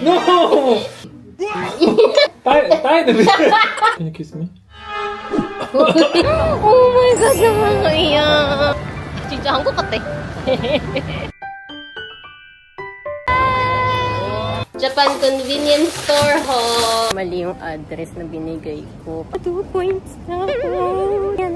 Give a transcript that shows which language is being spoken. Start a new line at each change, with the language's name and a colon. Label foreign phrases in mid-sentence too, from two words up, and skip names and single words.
Filipino: No! Tayo na.
English: Can you kiss me? Oh my god,
Filipino: nakakaiyak.
Korean: 진짜 한국 같아.
English: Japan Convenience Store ho.
Filipino: Mali yung address na binigay ko. 2 points na ako.